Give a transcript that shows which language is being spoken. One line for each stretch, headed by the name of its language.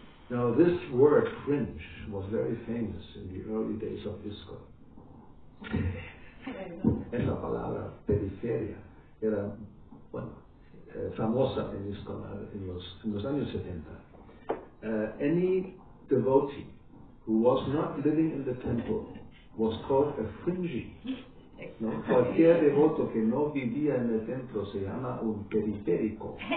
English: Now this word fringe was very famous in the early days of ISKCON.
Spanish: Esa palabra periferia era, famosa en ISKCON en los años 70.
English: Any devotee who was not living in the temple was called a fringy.
Spanish: ¿no? Cualquier devoto que no vivía en el templo se llama un periférico.